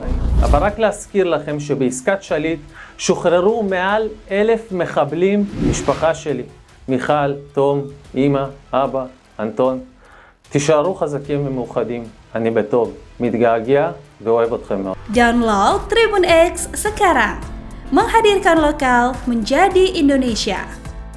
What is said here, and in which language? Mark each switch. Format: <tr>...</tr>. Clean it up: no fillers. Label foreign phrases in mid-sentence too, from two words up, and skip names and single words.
<he>אבל רק להזכיר לכם שבעסקת שליט שוחררו מעל 1,000 מחבלים, משפחה שלי, מיכל, תום, אמא, אבא, אנטון. תישארו חזקים ומאוחדים, אני בטוב, מתגעגע ואוהב אתכם מאוד.</he> <id>Download Tribun X sekarang, menghadirkan lokal menjadi Indonesia.</id>